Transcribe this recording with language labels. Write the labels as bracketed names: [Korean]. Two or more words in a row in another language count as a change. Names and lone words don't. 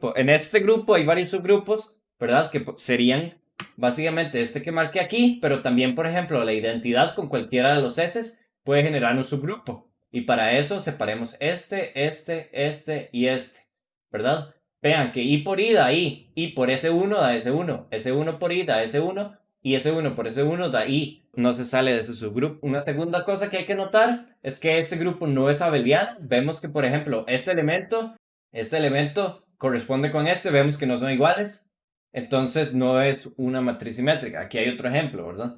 [Spanish] En este grupo hay varios subgrupos, ¿verdad? Que serían básicamente este que marqué aquí, pero también, por ejemplo, la identidad con cualquiera de los S puede generar un subgrupo. Y para eso separemos este y este, ¿verdad? Vean que I por I da I, I por S1 da S1, S1 por I da S1 y S1 por S1 da I. No se sale de ese subgrupo. Una segunda cosa que hay que notar es que este grupo no es abeliano. Vemos que, por ejemplo, este elemento corresponde con este, vemos que no son iguales. Entonces no es una matriz simétrica. Aquí hay otro ejemplo, ¿verdad?